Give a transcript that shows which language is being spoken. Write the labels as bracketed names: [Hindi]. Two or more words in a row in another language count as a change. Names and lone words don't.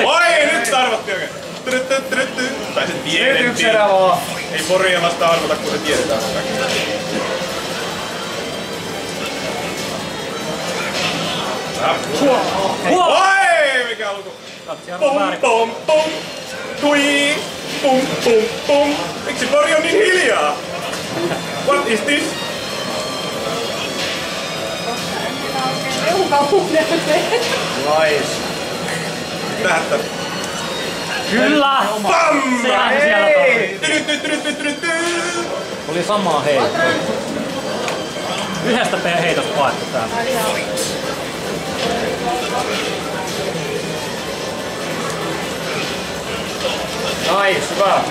[Finnish] Oi, nyt arvattiin oikein. Trytty. Tai se Nyt tiedettiin. yksi erä vaan. Ei Poria vasta arvata, kun se tiedetään. Oi, mikä luku? Katsi on Pum, väärin. pum, pum. Tui. Pum, pum, pum. Miksi Pori on niin hiljaa? [English] What is this? [Finnish] Nice. Tähtä. Kyllä! Pam! Sehän se siellä Ei! Trytty. oli samaa heittoa. Yhdestä heitosta paettu täällä. Nice, hyvä.